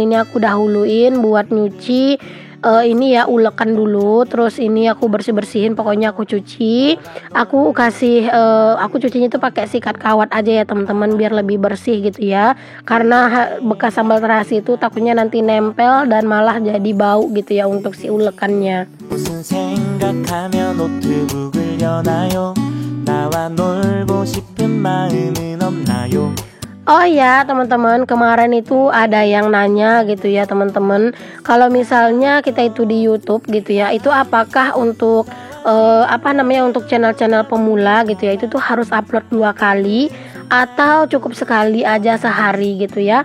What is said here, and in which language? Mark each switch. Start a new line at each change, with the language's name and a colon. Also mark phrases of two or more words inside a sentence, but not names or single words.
Indonesian: Ini aku dahuluin buat nyuci ini ya ulekan dulu, terus ini aku bersih-bersihin, pokoknya aku cuci. Aku kasih aku cucinya itu pakai sikat kawat aja ya teman-teman, biar lebih bersih gitu ya. Karena bekas sambal terasi itu takutnya nanti nempel dan malah jadi bau gitu ya untuk si ulekannya.
Korean: 무슨 생각하며 노트북을 여나요 나와 놀고 싶은 마음은 없나요.
Indonesian: Oh ya teman-teman, kemarin itu ada yang nanya gitu ya teman-teman, kalau misalnya kita itu di YouTube gitu ya, itu apakah untuk untuk channel-channel pemula gitu ya, itu tuh harus upload 2 kali atau cukup sekali aja sehari gitu ya.